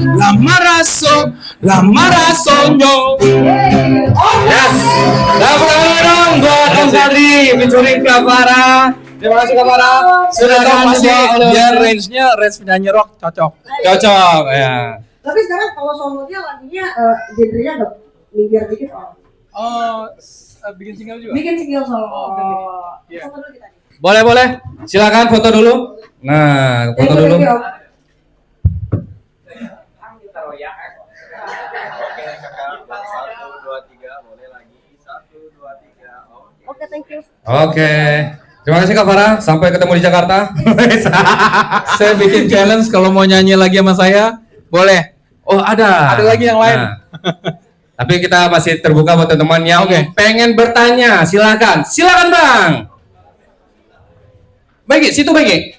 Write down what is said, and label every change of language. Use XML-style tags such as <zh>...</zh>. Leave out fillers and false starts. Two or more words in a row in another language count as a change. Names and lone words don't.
<min>lama rasonyo.</min> <id>Yes. Tepuk tangan dong buat Om Kadri featuring Kak Farah. Terima kasih Kak Farah. Sudah tahu Masih masih biar range-nya penyanyi rock cocok. cocok ya. Tapi sekarang kalau solonya lagunya genrenya agak minggir dikit Bikin single juga. bikin single solo. Iya. Foto dulu kita nih. Boleh. Silakan foto dulu. Nah, foto dulu.</id> <en>Thank you, Om. Oke, thank you.</en> <id>Oke. Terima kasih Kak Farah. Sampai ketemu di Jakarta. Saya bikin challenge kalau mau nyanyi lagi sama saya, boleh. Oh, ada. Ada lagi yang lain. Nah, tapi kita masih terbuka buat teman-teman yang pengen bertanya. Silakan. Silakan, Bang. Baik, situ baik.</id>